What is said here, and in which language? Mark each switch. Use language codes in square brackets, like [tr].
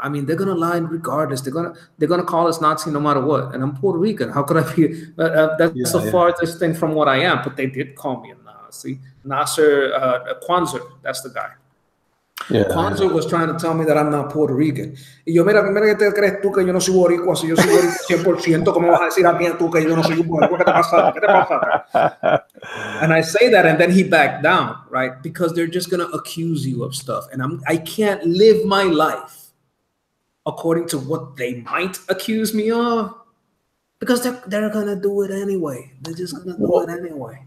[en] I mean, they're gonna lie regardless. They're gonna call us Nazi no matter what. And I'm Puerto Rican. How could I be? That's the farthest thing from what I am. But they did call me a Nazi. Nasser Kwanzaa. That's the guy. Kwanzaa was trying to tell me that I'm not Puerto Rican. [es] Y yo, mira, ¿qué te crees tú que yo no soy boricua? Si yo soy boricua 100%, ¿cómo vas a decir a mí tú que yo no soy boricua? ¿Qué te pasa? ¿Qué te pasa? [en] And I say that, and then he backed down, right? Because they're just gonna accuse you of stuff, and I can't live my life according to what they might accuse me of, because they're gonna do it anyway. They're just gonna do it anyway.